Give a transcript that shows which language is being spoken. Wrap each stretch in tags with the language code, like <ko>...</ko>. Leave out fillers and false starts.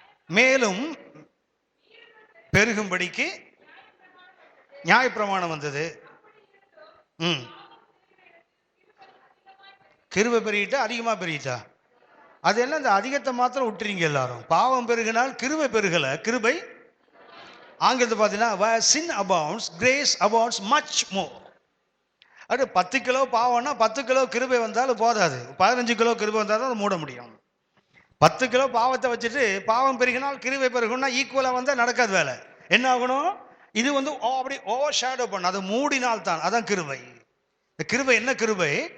<ta>மேலும் பெருகும்படிக்கு நியாயப்பிரமாணம் வந்தது. கிருபை பெருகிட்டா அதிகமா பெருகிட்டா? அது என்ன, இந்த அதிகத்தை மாத்திரம் விட்டுறீங்க எல்லாரும். பாவம் பெருகினால் கிருபை பெருகல, கிருபை. ஆங்கிலத்தை பார்த்தீங்கன்னா</ta> <en>where sin abounds grace abounds much more.</en> <ta>அது 10 கிலோ பாவம்னா 10 கிலோ கிருபை வந்தாலும் போதாது, 15 கிலோ கிருபை வந்தாலும் அதை மூட முடியும். 10 கிலோ பாவத்தை வச்சுட்டு பாவம் பெருகினால் கிருபை பெருகும்னா ஈக்குவலா வந்தா நடக்காது வேலை. என்ன ஆகணும்? இது வந்து அப்படி ஓவர் ஷேடோ பண்ண, அதை மூடினால் தான், அதான் கிருபை. இந்த கிருபை என்ன கிருபை?</ta>